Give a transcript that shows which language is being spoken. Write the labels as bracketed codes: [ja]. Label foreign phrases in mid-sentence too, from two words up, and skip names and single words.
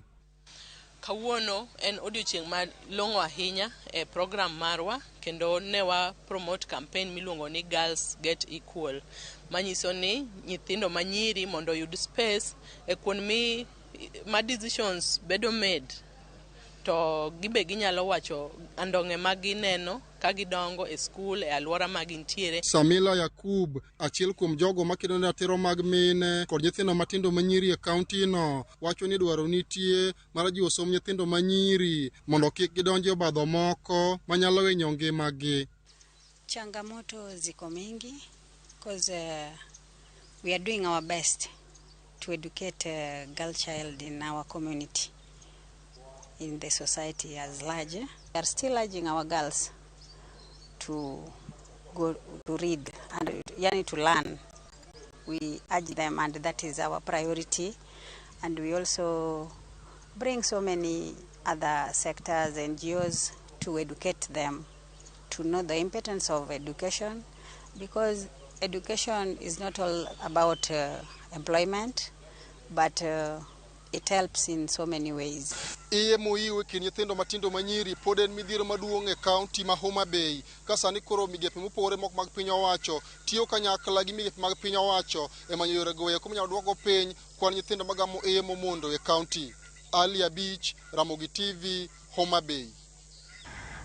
[luo] Kawuono en odiochieng' malong'o ahinya e program marwa kendo ne wa promote campaign miluongo ni Girls Get Equal, manyiso ni nyithindo manyiri mondo yud space e kuonde ma decisions bedo made to gibe ginyalo wacho andong'e mag gineno ka gidongo e school e alwora ma gintiere. Samila Yakub, achiel kuom jogo makedo ne ratiro mag mine kod nyithindo matindo manyiri e kaunti no, wacho ni dwaro nitie mar jiwo som nyithindo manyiri mondo kik gidonje obadho moko manyalo hinyo ngimagi. [sw] Changamoto ziko mingi [en] because we are doing our best to educate girl child in our community, in the society as large. We are still urging our girls to go to read and to learn. We urge them, and that is our priority. And we also bring so many other sectors, NGOs, to educate them, to know the importance of education, because education is not all about employment, but it helps in so many ways. [luo] Iye moiwe kin nyithindo matindo manyiri pod en midhiero maduong' e kaunti ma Homa Bay. Ka sani koro migepe mopogore moko mag piny owacho tiyo kanyakla gi migepe mag piny owacho e manyo yore goyo kuma nyalo duoko piny kwan nyithindo magamo iye momondo e kaunti. Halia Beach, RAMOGI TV, Homa Bay.